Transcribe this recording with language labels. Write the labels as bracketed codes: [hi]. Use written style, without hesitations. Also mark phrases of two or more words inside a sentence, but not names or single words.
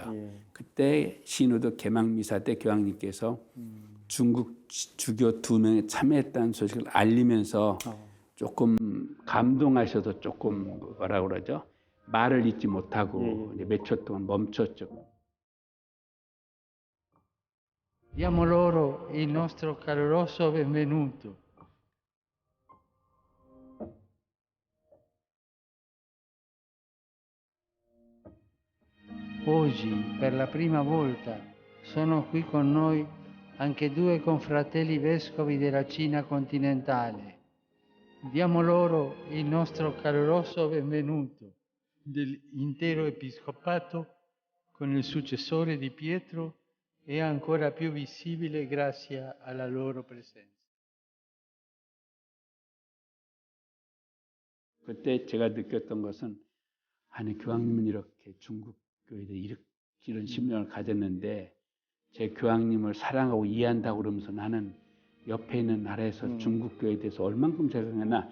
[ko] 예. 그때 신우도 개막 미사 때 교황님께서 중국 주교 2명이 참여했다는 소식을 알리면서 조금 감동하셔서 조금 뭐라 그러죠? 말을 잇지 못하고 이제 몇 초 동안 멈췄죠. [it] Diamo loro il nostro caloroso benvenuto. Oggi, per la prima volta, sono qui con noi anche due confratelli vescovi della Cina continentale. Diamo loro il nostro caloroso benvenuto dell'intero episcopato con il successore di Pietro è ancora più visibile grazie alla loro presenza. [ko] 그때 제가 느꼈던 것은 아니 교황님은 이렇게 중국 교회에 이런 신명을 가졌는데 제 교황님을 사랑하고 이해한다고 그러면서 나는 옆에 있는 나라에서 중국 교회에 대해서 얼만큼 생각했나.